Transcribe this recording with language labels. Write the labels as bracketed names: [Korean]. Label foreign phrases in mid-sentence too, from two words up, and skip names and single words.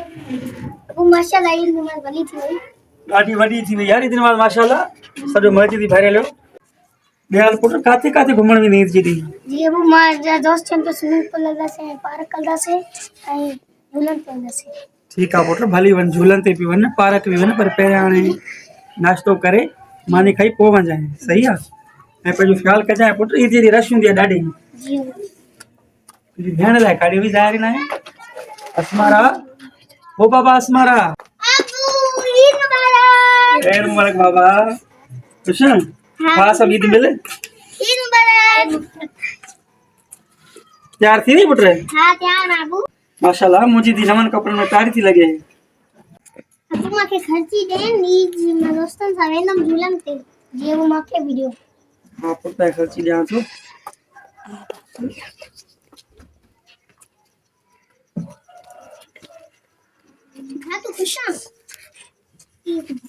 [Sindhi] वो माशाल्लाह ईद नमाज वली थी वई ॾाढी वॾी थी वई यार ईद नमाज़ माशाल्लाह सॼो मस्जिद भरियल हो। ॿिया पुट काथे काथे घुमण वेंदी ईद जी ॾींहुं? जी वो मां जा दोस्त छन तो स्विमिंग पूल लॻासे पार्क कंदासे ऐं झूलन कंदासे। ठीक आहे पुट भली वञ झूलन ते बि वञ पार्क बि वञ पर पहिरियां हाणे नाश्तो करे मानी खाई पोइ वञजांइ सही आहे ऐं पंहिंजो ख़्यालु कजांइ पुट ईद जी रश हूंदी आहे ॾाढी जी तुंहिंजी भेण लाइ काॾे बि ज़ाहिर न आहे असमारा ओ बाबा असमारा अबू ईद मुबारक ईद मुबारक बाबा [Urdu] खुश हैं [Sindhi] हाँ सब ईद मिले ईद मुबारक तैयार थी वई पुट हां तैयार बाबू माशाल्लाह मुंहिंजी धी नवनि कपिड़नि में प्यारी थी लॻे अबू मूंखे ख़र्ची ॾेन ईद जी मां दोस्तनि सां वेंदमि झूलन ते जीअं वो मूंखे बि ॾियो। हाँ पुट ख़र्ची ॾियां थो हाँ तो खुश आहीं